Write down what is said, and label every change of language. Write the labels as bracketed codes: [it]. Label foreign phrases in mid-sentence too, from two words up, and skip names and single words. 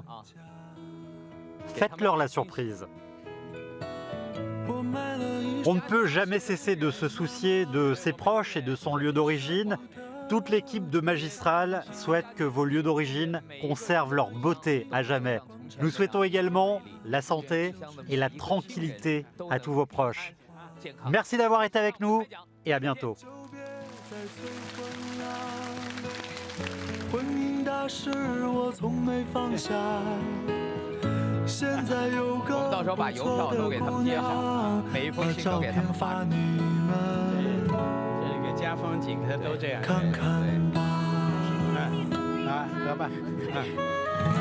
[fr] Faites-leur la surprise. On ne peut jamais cesser de se soucier de ses proches et de son lieu d'origine. Toute l'équipe de Magistral souhaite que vos lieux d'origine conservent leur beauté à jamais. Nous souhaitons également la santé et la tranquillité à tous vos proches. Merci d'avoir été avec nous et à bientôt. [zh] 现在有个不错的姑娘，把照片发你们，这个家风景都这样，看看吧。啊，得吧，啊。